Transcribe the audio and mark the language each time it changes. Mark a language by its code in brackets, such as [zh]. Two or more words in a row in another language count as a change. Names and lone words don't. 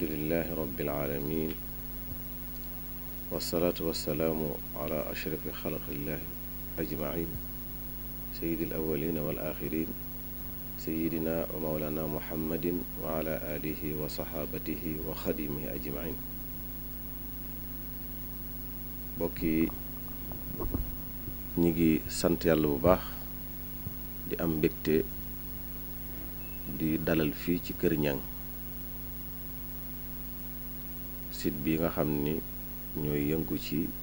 [ar] لله رب العالمين والصلاة والسلام على أشرف خلق الله أجمعين سيد الأولين والآخرين سيدنا ومولانا محمد وعلى آله وصحابته وخديمه أجمعين [wo] bokki ñi ngi sant yàlla bu baax di am mbégte di dalal fii ci Kër Niang site bi nga xam ni ñooy yëngu ci